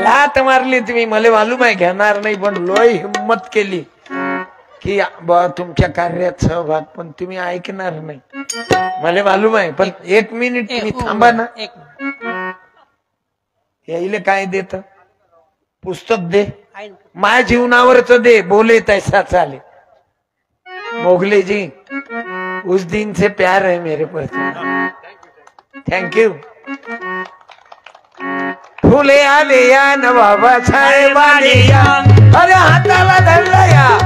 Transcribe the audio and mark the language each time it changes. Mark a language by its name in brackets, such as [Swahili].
[Marathi] लात मारली तुम्ही, मला मालूम आहे घेणार नाही, पण लोय हिम्मत केली की तुमच्या कार्यात सहभाग. पण तुम्ही ऐकणार नाही, मला मालूम आहे. पण 1 मिनिट मी थांबा ना. यायला काय देत? पुस्तक दे, माझ्या जीवनावरच दे. बोले तैसा चाले. [Hindi] मोगले जी उस दिन से प्यार है मेरे पर. [English] Thank you. [Marathi] फुले आले या न बाबासाहेब आले या, अरे हाताला धरलं या,